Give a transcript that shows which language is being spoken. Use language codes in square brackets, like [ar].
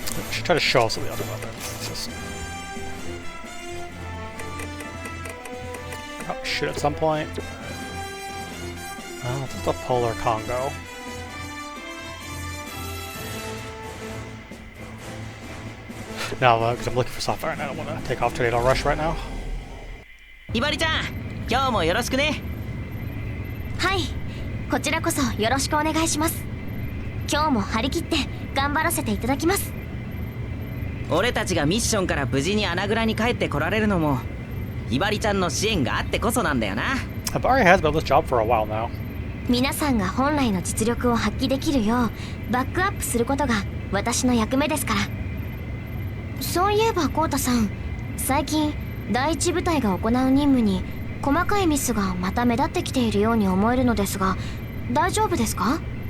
[en] Should try to show us some of the other weapons. It's just probably shoot at some point. Just a Polar Congo. No, because I'm looking for software and I don't want to take off Tornado Rush right now. [ja] ひばりちゃん、今日もよろしくね。はい、こちらこそよろしくお願いします。今日も張り切って頑張らせていただきます。俺たちがミッションから無事に穴蔵に帰ってこられるのもひばりちゃんの支援があってこそなんだよな。 [en] Habari has been on this job for a while now. [ja] 皆さんが本来の実力を発揮できるようバックアップすることが私の役目ですから。そういえばコウタさん、最近第一部隊が行う任務に細かいミスがまた目立ってきているように思えるのですが、大丈夫ですか？